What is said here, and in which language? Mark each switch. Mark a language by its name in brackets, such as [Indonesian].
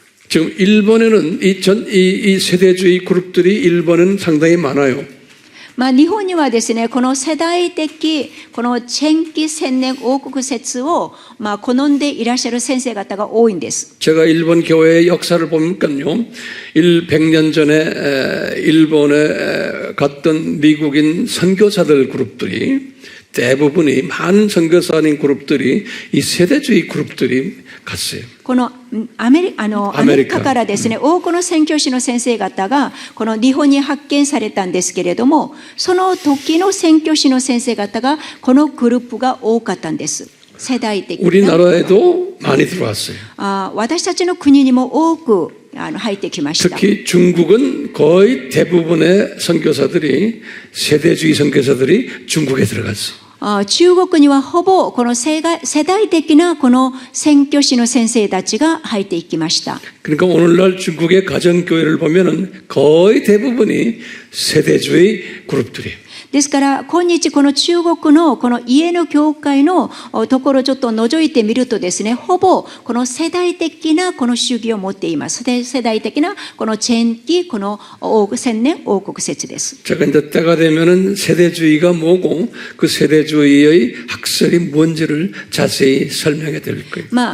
[Korean] 지금 일본에는 이 세대주의 그룹들이 일본은 상당히 많아요. [Japanese] 日本にはですね、この世代的この前期千年王国説を好んでいらっしゃる先生方が多いんです。 [Korean] 제가 일본 교회의 역사를 보니까요, 100년 전에 일본에 갔던 미국인 선교사들 그룹들이 대부분이 많은 선교사님 그룹들이 이 세대주의 그룹들이 갔어요. [Japanese] このアメリカからですね、多くの宣教師の先生方がこの日本に発見されたんですけれども、その時の宣教師の先生方がこのグループが多かったんです。世代的な。 [Korean] 우리나라에도 많이 들어왔어요. [Japanese] 私たちの国にも多く入ってきました。 [Korean] 특히 중국은 거의 대부분의 선교사들이 세대주의 선교사들이 중국에 들어갔어요. [Japanese] 中国にはほぼこの世代的なこの宣教師の先生たちが入っていきました。 [Korean] 그러니까 오늘날 중국의 가정교회를 보면은 거의 대부분이 세대주의 그룹들이에요. [Japanese] ですから今日この中国のこの家の教会のところをちょっと覗いてみるとですね、ほぼこの世代的なこの主義を持っています。世代的なこの前期この千年王国説です。 [Korean] 제가 이제 때가 되면은 세대주의가 뭐고 그 세대주의의 학설이 뭔지를 자세히 설명해 드릴 거예요.